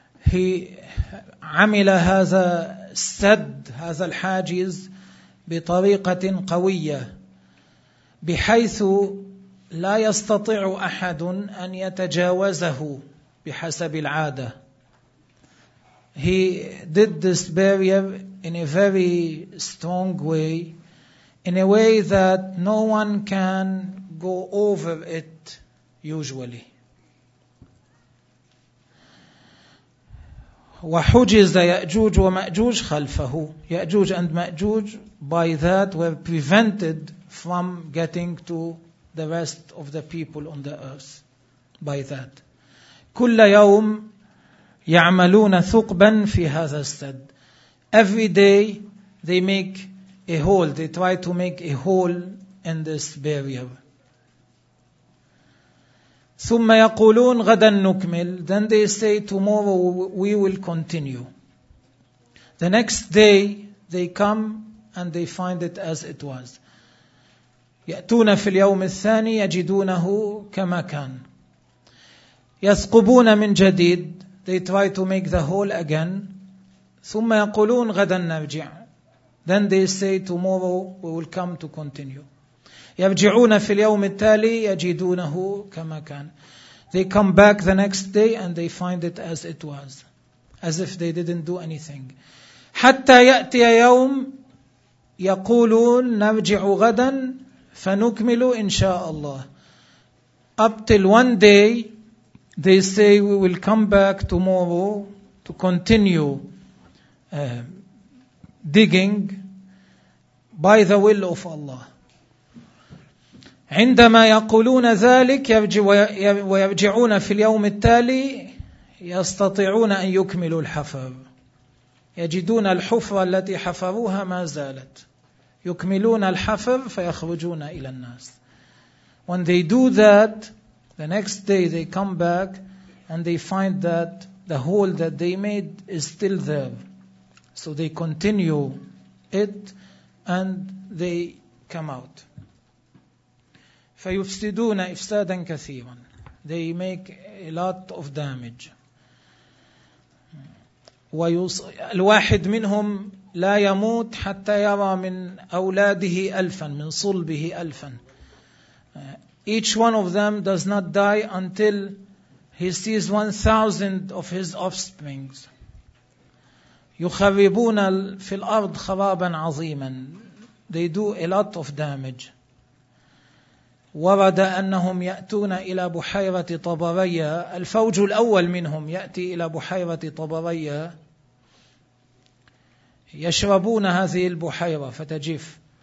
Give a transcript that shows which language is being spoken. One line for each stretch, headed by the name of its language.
English: He
Arabic: عمل هذا السد, هذا الحاجز, بطريقة قوية, بحيث لا يستطيع أحد أن يتجاوزه بحسب العادة.
English: He did this barrier in a very strong way, in a way that no one can go over it usually.
Arabic: وحجز يأجوج ومأجوج خلفه.
English: يأجوج and مأجوج by that were prevented from getting to the rest of the people on the earth by that.
Arabic: كل يوم يعملون ثقبا في هذا السد.
English: Every day they make a hole, they try to make a hole in this barrier.
Arabic: ثم يقولون غدا نكمل.
English: Then they say tomorrow we will continue. The next day they come and they find it as it was.
Arabic: يأتون في اليوم الثاني يجدونه كما كان. يثقبون من جديد.
English: They try to make the hole again.
Arabic: ثم يقولون غدا نرجع.
English: Then they say tomorrow we will come to continue.
Arabic: يرجعون في اليوم التالي يجدونه كما كان.
English: They come back the next day and they find it as it was, as if they didn't do anything.
Arabic: حتى يأتي يوم يقولون نرجع غدا فنكمل إن شاء الله.
English: Up till one day they say we will come back tomorrow to continue digging by the will of Allah.
Arabic: عندما يقولون ذلك ويرجعون في اليوم التالي يستطيعون أن يكملوا الحفر, يجدون الحفرة التي حفروها ما زالت, يكملون الحفر فيخرجون إلى الناس.
English: When they do that, the next day they come back and they find that the hole that they made is still there. So they continue it and they come out.
Arabic: فيفسدون إفسادا كثيرا.
English: They make a lot of damage.
Arabic: الواحد منهم لا يموت حتى يرى من أولاده ألفا, من صلبه ألفا.
English: Each one of them does not die until he sees 1,000 of his offsprings.
Arabic: يخربون في الأرض خرابا عظيما.
English: They do a lot of damage.
Arabic: ورد أنهم يأتون إلى بحيرة طبرية. الفوج الأول منهم يأتي إلى بحيرة طبرية, يشربون هذه البحيرة فتجف.